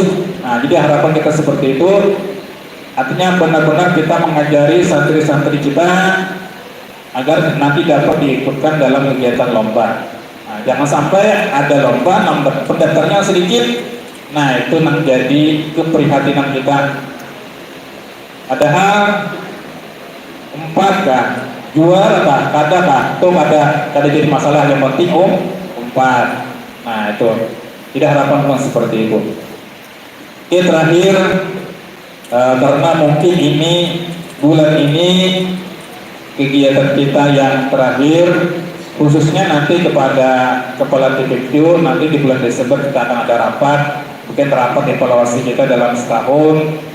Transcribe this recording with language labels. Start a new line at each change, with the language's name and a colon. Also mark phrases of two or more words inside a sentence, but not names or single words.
Indonesian: Nah, jadi harapan kita seperti itu. Artinya benar-benar kita mengajari santri-santri kita agar nanti dapat diikutkan dalam kegiatan lomba. Nah, jangan sampai ada lomba, pendaftarnya sedikit. Nah, itu menjadi keprihatinan kita.
Banjar: Padahal 4 kah, juara kah, kada kah, itu kada jadi masalah,
Indonesian: yang penting 4. Nah, itu tidak harapan seperti itu. Oke, terakhir karena mungkin ini bulan ini kegiatan kita yang terakhir, khususnya nanti kepada kepala TPQ, nanti di bulan Desember kita akan ada rapat, mungkin rapat evaluasi kita dalam setahun.